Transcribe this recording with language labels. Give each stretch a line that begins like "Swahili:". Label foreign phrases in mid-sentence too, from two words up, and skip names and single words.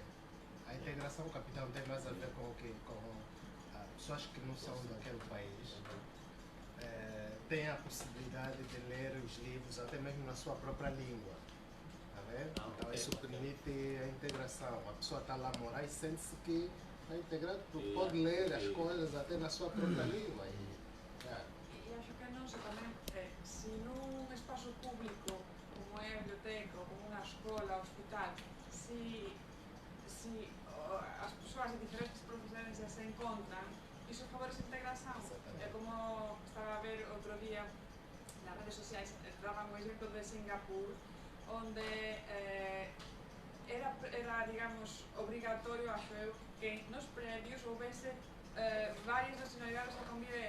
Portuguese: A integração, capitão, tem mais a ver com o que pessoas que não são daquele país têm a possibilidade de ler os livros até mesmo na sua própria língua. Tá vendo? Então isso permite a integração. A pessoa está lá a morar e sente-se que está integrado, porque pode ler as coisas até na sua própria língua.
Galician: E acho que non se tamén, se nun espaço público como é a biblioteca ou como unha escola, hospital, se as persoas de diferentes procedencias se encontran, iso favorece a integração. Exactamente. É como estaba a ver outro día nas redes sociais, daban un exemplo de Singapur, onde era, digamos, obrigatorio, acho eu, que nos predios houvese varias nacionalidades a conviver.